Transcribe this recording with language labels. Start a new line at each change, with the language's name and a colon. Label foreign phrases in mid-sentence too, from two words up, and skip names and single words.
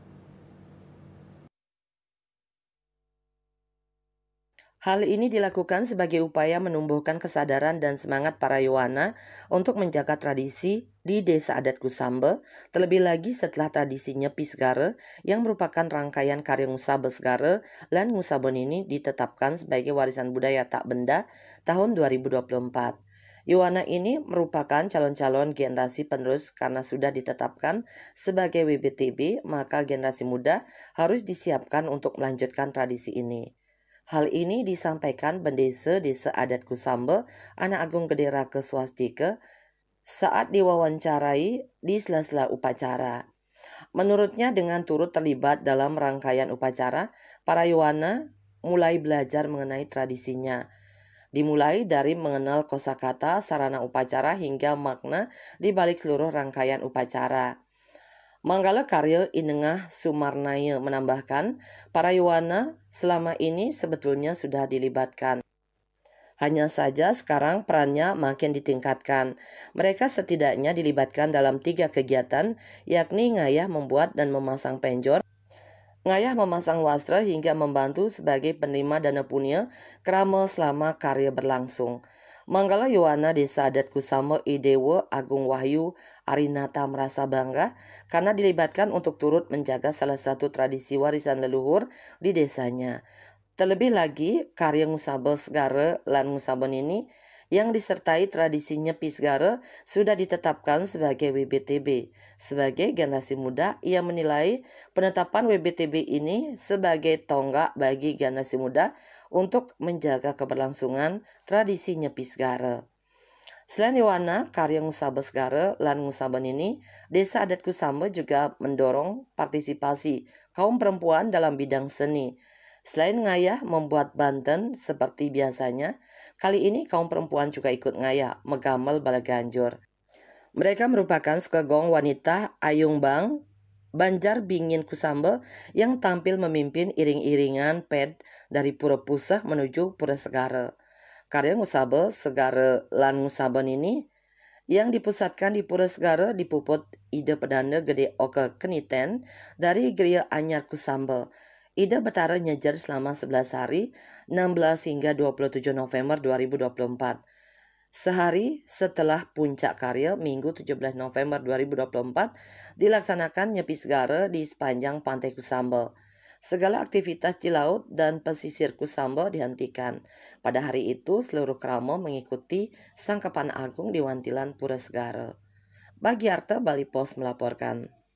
Indonesian: Hal ini dilakukan sebagai upaya menumbuhkan kesadaran dan semangat para Yowana untuk menjaga tradisi di Desa Adat Kusamba, terlebih lagi setelah tradisi Nyepi Segara yang merupakan rangkaian karya Ngusabe Segara dan Ngusabon ini ditetapkan sebagai warisan budaya tak benda tahun 2024. Yowana ini merupakan calon-calon generasi penerus karena sudah ditetapkan sebagai WBTB, maka generasi muda harus disiapkan untuk melanjutkan tradisi ini. Hal ini disampaikan Pendesa Desa Adat Kusamba, Anak Agung Gede Raka Swastika, saat diwawancarai di sela-sela upacara. Menurutnya dengan turut terlibat dalam rangkaian upacara, para Yowana mulai belajar mengenai tradisinya. Dimulai dari mengenal kosakata, sarana upacara hingga makna di balik seluruh rangkaian upacara. Manggala Karya Inengah Sumarnaya menambahkan, para Yowana selama ini sebetulnya sudah dilibatkan. Hanya saja sekarang perannya makin ditingkatkan. Mereka setidaknya dilibatkan dalam 3 kegiatan, yakni ngayah membuat dan memasang penjor, ngayah memasang wastra hingga membantu sebagai penerima dana punya kerama selama karya berlangsung. Manggala Yowana Desa Adat Kusama Idewa Agung Wahyu Arinata merasa bangga karena dilibatkan untuk turut menjaga salah satu tradisi warisan leluhur di desanya. Terlebih lagi, karya Ngusaba Segara lan Ngusaben ini yang disertai tradisi Nyepi Segara sudah ditetapkan sebagai WBTB. Sebagai generasi muda, ia menilai penetapan WBTB ini sebagai tonggak bagi generasi muda untuk menjaga keberlangsungan tradisi Nyepi Segara. Selain Yowana, karya Ngusaba Segara lan Ngusaben ini, Desa Adat Kusamba juga mendorong partisipasi kaum perempuan dalam bidang seni. Selain ngayah membuat banten seperti biasanya, kali ini kaum perempuan juga ikut
Balinese: ngayah megamel balaganjur.
Indonesian: Mereka merupakan sekegong wanita Ayung Bang, Banjar Bingin Kusamba yang tampil memimpin iring-iringan ped dari Pura Pusah menuju Pura Segara. Karya Ngusabe Segara lan Ngusaben ini yang dipusatkan di Pura Segara dipuput ide pedanda Gede Oke Keniten dari Geria Anyar Kusamba. Ida Betara nyejar selama 11 hari, 16 hingga 27 November 2024. Sehari setelah puncak karya, Minggu 17 November 2024, dilaksanakan nyepi segara di sepanjang Pantai Kusamba. Segala aktivitas di laut dan pesisir Kusamba dihentikan. Pada hari itu, seluruh kerama mengikuti Sangkapan Agung di Wantilan Pura Segara. Bagiarta Bali Pos melaporkan.